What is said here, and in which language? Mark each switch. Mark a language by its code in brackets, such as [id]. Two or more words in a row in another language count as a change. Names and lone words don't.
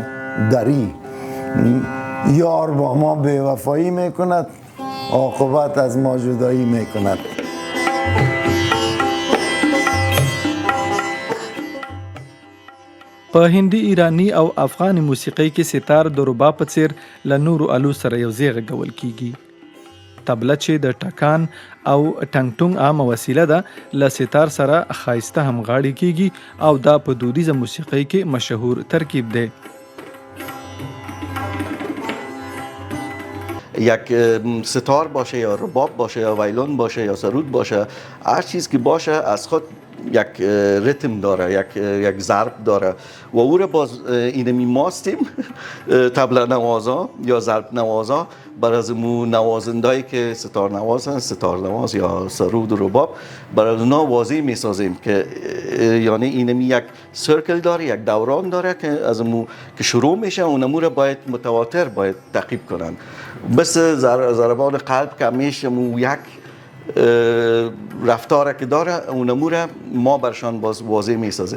[fa] دری یار با ما بی‌وفایی میکند، عاقبت از ما جدایی میکند. [ps] په هندي، ایرانی او افغاني موسیقۍ کې ستار د رباب په څیر له نورو آلو سره یو ځای غږول کیږي. تبله چې د ټکان او ټنګ ټونګ عامه وسیله ده له ستار سره ښایسته همغاړي کیږي او دا په دودیزه موسیقۍ کې مشهور ترکیب دی. [fa] یک ستار باشه یا رباب باشه یا ویلون باشه یا سرود باشه، هر چیز که باشه از خود یک ریتم داره، یک ضرب داره و او را باز اینمی ماستیم تبله نوازا یا ضرب نوازا بر از مو نوازندایی که ستار نوازن، ستار نواز یا سرود و رباب، برای اونا واضح میسازیم که یعنی اینمی یک سرکل داره، یک دوران داره که از مو که شروع میشه اونمو را باید متواتر باید تعقیب کنن، بس ضربان قلب که میشه مو یک رفتاره که داره اونمو را ما برشان باز واضح میسازیم.